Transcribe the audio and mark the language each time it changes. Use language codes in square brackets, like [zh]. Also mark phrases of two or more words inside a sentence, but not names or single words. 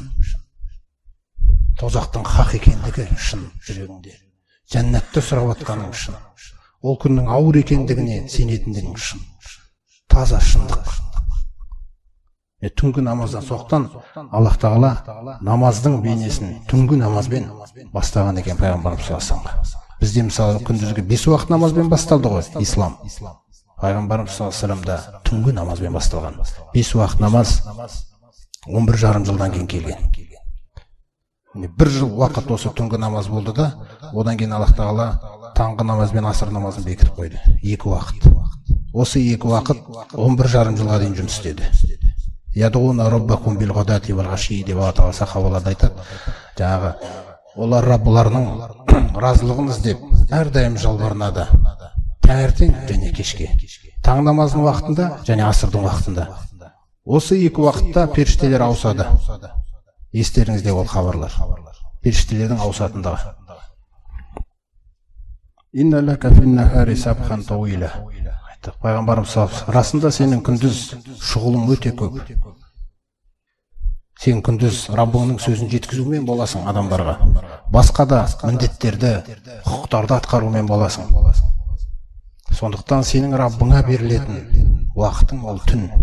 [kk] Тозақтың хақ екендігі шын жүрегіңде. Жәннатты сұрап атқаның шын. Ол күннің ауыр екендігіне сенетіндігің шын. Таза шындық. Түнгі намаздан соқтан Аллах Тағала намаздың бейнесін түнгі намазбен бастаған екен пайғамбарымыз [ar] صلى الله عليه وسلم. [kk] Бізде мысалы күндізгі 5 уақыт намазбен басталды ғой ислам. Пайғамбарымыз [ar] صلى الله عليه وسلم [kk] түнгі намазбен басталған. 5 уақыт намаз 11,5 жылдан кейін келген. 1 жыл уақыт осы түнгі намаз болды да, одан кейін Аллах Тағала таңғы намаз бен аср намазын бекітіп қойды. 2 уақыт. Осы 2 уақыт 11,5 жылға дейін жұмыс істеді. [ar] يدعون ربكم بالغداة والعشي [kk] деп Алла сахабалар айтады. Жаңағы олар Раббыларының разылығын іздеп әрдайым жалбарынады. Таңертең және кешке. Таң намазының уақытында және асырдың уақытында. Осы 2 уақытта періштелер ауысады. Естеріңізде ол хабарлар. Періштелердің ауысатындығы. [ar] إن لك في النهار سبحا طويلا. [kk] Пайғамбарымыз расында сенің күндіз шұғылың өте көп. Сен күндіз Раббыңның сөзін жеткізумен боласың адамдарға. Басқа да міндеттерді, құқықтарды атқарумен боласың. Сондықтан сенің Раббыңа берілетін уақытың ол түн.